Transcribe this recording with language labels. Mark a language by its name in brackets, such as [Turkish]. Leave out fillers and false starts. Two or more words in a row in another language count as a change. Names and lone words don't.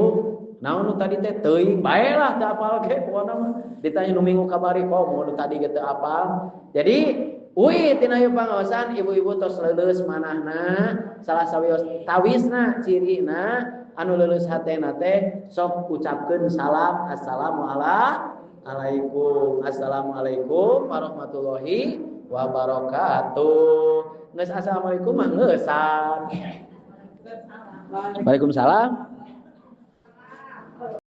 [Sundanese] Naon nu tadi teh teuing bae lah teu apal ge pokona mah. Ditanya nu minggu kabari komo nu tadi ge teu apal. Jadi uwi tina ieu pangaosan ibu-ibu tos leuleus manahna salah sawios tawisna cirina anu leuleus hatena teh sok ucapkeun salam [Arabic] السلام عليكم ورحمة الله وبركاته. [Sundanese] Geus assalamualaikum mah ngeusan. Waalaikumsalam.